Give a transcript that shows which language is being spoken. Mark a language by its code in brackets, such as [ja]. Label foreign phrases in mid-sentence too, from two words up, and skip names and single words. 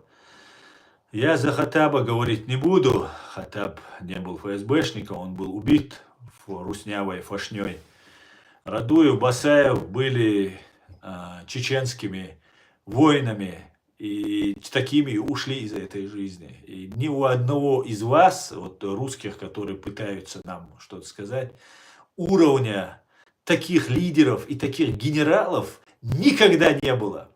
[ru] Я за Хаттаба говорить не буду. Хаттаб не был ФСБшником, он был убит руснявой фашней. Радуев, Басаев были чеченскими воинами, и такими ушли из этой жизни. И ни у одного из вас, вот русских, которые пытаются нам что-то сказать, уровня таких лидеров и таких генералов никогда не было.